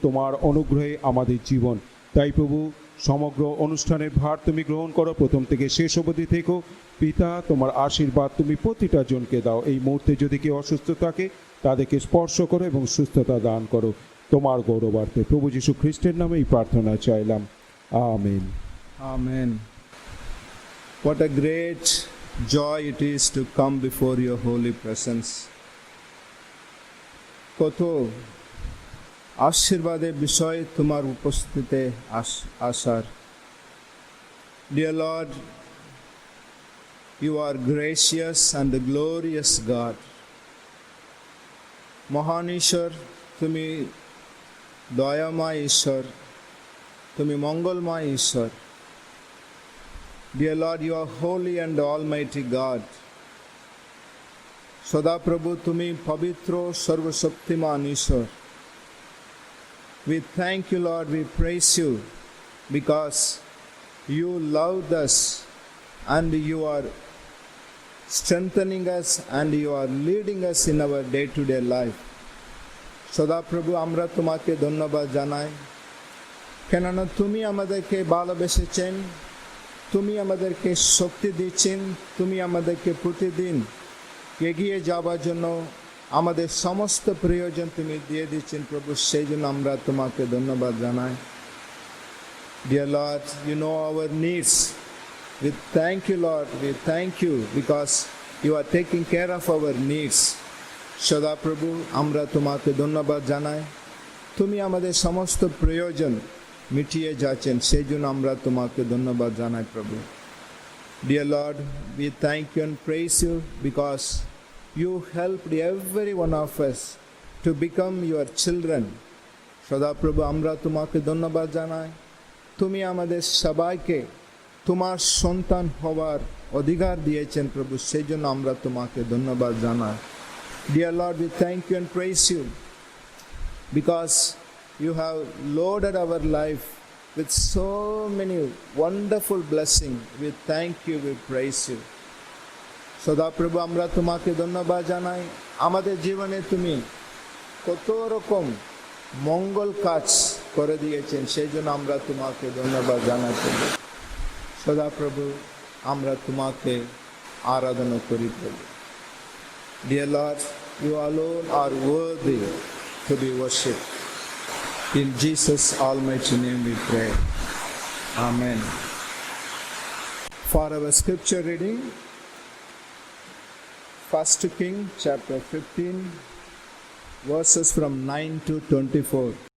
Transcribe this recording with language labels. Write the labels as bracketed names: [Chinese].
[Bangla] তোমার অনুগ্রহে আমাদের জীবন। তাই প্রভু সমগ্র অনুষ্ঠানের ভার তুমি গ্রহণ করো, প্রথম থেকে শেষ অবধি থেকো পিতা। তোমার আশীর্বাদ তুমি প্রতিটা জনকে দাও। এই মুহূর্তে যদি কেউ অসুস্থ থাকে তাদেরকে স্পর্শ করো এবং সুস্থতা দান করো তোমার গৌরবার্থে। প্রভু যীশু খ্রিস্টের নামে এই প্রার্থনা চাইলাম, amen. [English] Amen. What a great joy it is to come before your holy presence. [Bangla] কত আশীর্বাদের বিষয় তোমার উপস্থিতিতে আসার। [English] Dear Lord, you are gracious and a glorious God. [Bangla] মহান ঈশ্বর, তুমি দয়াময় ঈশ্বর, তুমি মঙ্গলময় ঈশ্বর। [English] Dear Lord, you are holy and almighty God. [Bangla] সদাপ্রভু তুমি পবিত্র সর্বশক্তিমান ঈশ্বর। [English] We thank you, Lord, we praise you because you loved us and you are strengthening us and you are leading us in our day-to-day life. [Bangla] সদাপ্রভু আমরা তোমাকে ধন্যবাদ জানাই, কেননা তুমি আমাদেরকে ভালোবেসেছেন, তুমি আমাদেরকে শক্তি দিচ্ছেন, তুমি আমাদেরকে প্রতিদিন এগিয়ে যাওয়ার জন্য আমাদের সমস্ত প্রয়োজন তুমি দিয়ে দিচ্ছেন প্রভু। সেই জন্য আমরা তোমাকে ধন্যবাদ জানাই। [English] Dear Lord, you know our needs. We thank you, Lord. We thank you because you are taking care of our needs. [Bangla] সদাপ্রভু আমরা তোমাকে ধন্যবাদ জানাই, তুমি আমাদের সমস্ত প্রয়োজন মিটিয়ে যাচ্ছেন, সেই জন্য আমরা তোমাকে ধন্যবাদ জানাই প্রভু। [English] Dear Lord, we thank you and praise you because you helped every one of us to become your children. [Bangla] সদাপ্রভু আমরা তোমাকে ধন্যবাদ জানাই, তুমি আমাদের সবাইকে তোমার সন্তান হওয়ার অধিকার দিয়েছেন প্রভু, সেই জন্য আমরা তোমাকে ধন্যবাদ জানাই। [English] Dear Lord, we thank you and praise you because you have loaded our life with so many wonderful blessings. We thank you, we praise you. [Bangla] সদাপ্রভু আমরা তোমাকে ধন্যবাদ জানাই, আমাদের জীবনে তুমি কত রকম মঙ্গল কাজ করে দিয়েছেন, সেই জন্য আমরা তোমাকে ধন্যবাদ জানাই প্রভু। সদাপ্রভু আমরা তোমাকে আরাধনা করি প্রভু। [English] Dear Lord, you alone are worthy to be worshipped. In Jesus' almighty name we pray. Amen. For our scripture reading, 1 King chapter 15, verses from 9 to 24.